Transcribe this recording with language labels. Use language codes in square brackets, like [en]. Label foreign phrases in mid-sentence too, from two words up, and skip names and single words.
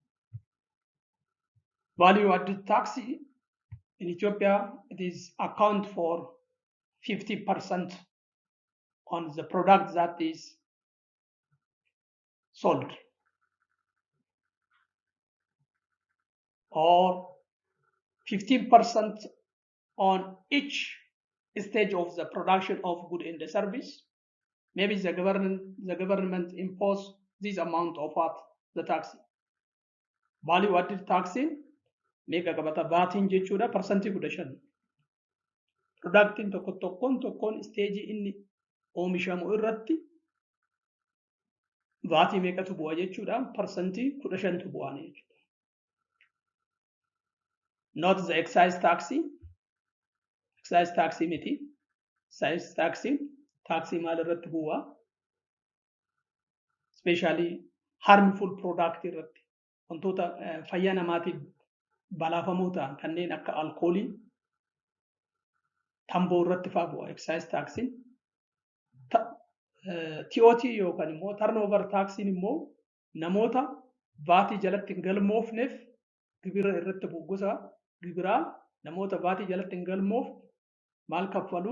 [en] Value added tax in Ethiopia, it is account for 50% on the product that is sold, or 15% on each stage of the production of good and the service. Maybe the government impose this amount of what? The tax. Value added tax [om] meeqa qabata baatiin jechuudha parsantii 15. Productiin tokkoon stage inni oomishamu irratti baatii meeqatu bu'a jechuudha parsantii 15tu bu'aan jechuudha. [en] Not the excise tax. Excise tax [om] miti. [en] Excise tax [om] maal irratti bu'a? [en] Especially harmful product [om] irratti wantoota fayyaa namaatiif balaafamoo ta'an kanneen akka alkoolii tamboo irratti fa'aa bu'a [en] excise tax. [om] TOT yookaan immoo [en] turnover tax [om] immoo namoota vaatii jalatti hin galmoofneef gibira irratti bu'u gosa gibiraa namoota vaatii jalatti hin galmoofne maal kaffalu?